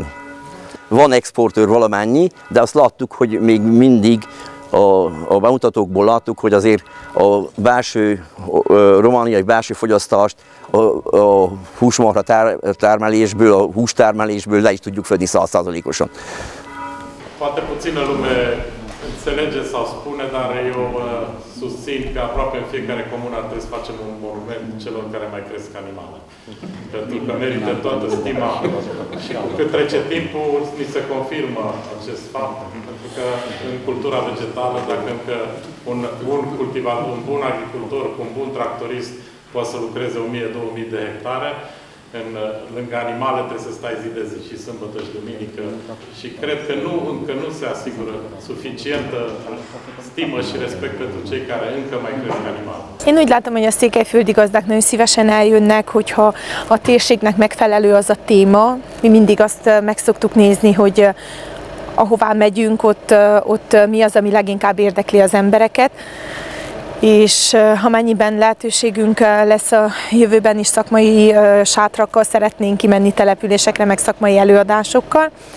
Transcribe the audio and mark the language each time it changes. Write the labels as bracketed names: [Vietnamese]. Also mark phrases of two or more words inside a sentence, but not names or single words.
[Hungarian] Van exportőr valamennyi, de azt láttuk, hogy még mindig a bemutatókból láttuk, hogy azért a romániai belső fogyasztást a húsmarha termelésből, a hústermelésből le is tudjuk fedni 100%-osan. [Romanian] Poate puțină lume înțelege sau spune, dar eu susțin că aproape în fiecare comună ar trebui să facem un monument celor care mai cresc animale. Pentru că merită toată stima și cu cât trece timpul, ni se confirmă acest fapt. Pentru că în cultura vegetală, dacă încă un bun agricultor cu un bun tractorist poate să lucreze 1000-2000 de hectare, lângă animale trebuie să stai zi de zi și sâmbătă și duminică și cred că încă nu se asigură suficientă stimă și respect pentru cei care încă mai cresc animale. [Hungarian] Én úgy látom, hogy a székelyföldi gazdák nagyon szívesen eljönnek, hogyha a térségnek megfelelő az a téma. Mi mindig azt meg szoktuk nézni, hogy ahová megyünk, ott mi az, ami leginkább érdekli az embereket. És ha mennyiben lehetőségünk lesz a jövőben is szakmai sátrakkal, szeretnénk kimenni településekre, meg szakmai előadásokkal.